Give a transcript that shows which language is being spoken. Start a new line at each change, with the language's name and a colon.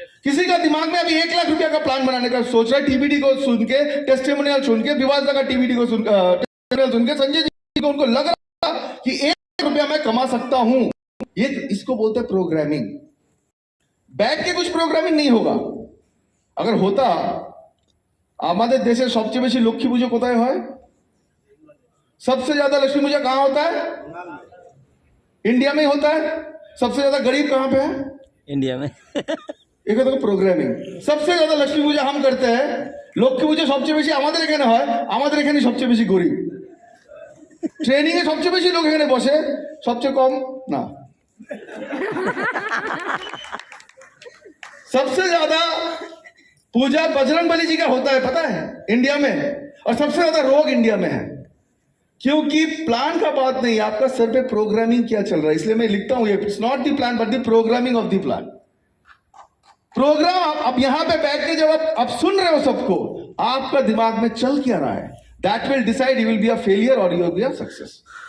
Hindi: किसी का दिमाग में अभी 1 लाख रुपया का प्लान बनाने का सोच रहा है, टीबीडी को सुन के, टेस्टिमोनियल सुन के, विवाद का टीबीडी को सुन के, संजय जी को उनको लग रहा कि 1 लाख रुपया मैं कमा सकता हूं। ये इसको बोलते हैं प्रोग्रामिंग। बैठ के कुछ प्रोग्रामिंग नहीं होगा। अगर होता,
Bangla: আমাদের দেশে সবচেয়ে বেশি লক্ষ্মী পুজো কোথায় হয়?
Hindi: सबसे ज्यादा लक्ष्मी पूजा कहां होता है? इंडिया में ही होता है। सबसे ज्यादा गरीब कहां पे है? इंडिया में। एक तो प्रोग्रामिंग। सबसे ज्यादा लक्ष्मी पूजा
Bangla: हम करते हैं, लक्ष्मी पूजा सबচেয়ে বেশি আমাদের এখানে হয়, আমাদের এখানে সবচেয়ে বেশি গরিব। ট্রেনিং এ সবচেয়ে বেশি লোক এখানে বসে, সবচেয়ে কম না।
Hindi: सबसे ज्यादा पूजा बजरंगबली जी का होता है, पता है, इंडिया में। और सबसे ज्यादा रोग इंडिया में है, क्योंकि प्लान का बात नहीं, आपका सर पे प्रोग्रामिंग क्या चल रहा है। इसलिए मैं लिखता हूं,
English: It's not the plan but the programming of the plan.
Hindi: Programme आप यहां पे बैठ के जब आप सुन रहे हो सबको, आपका दिमाग में चल क्या रहा है,
English: That will decide you will be a failure और you will be a success.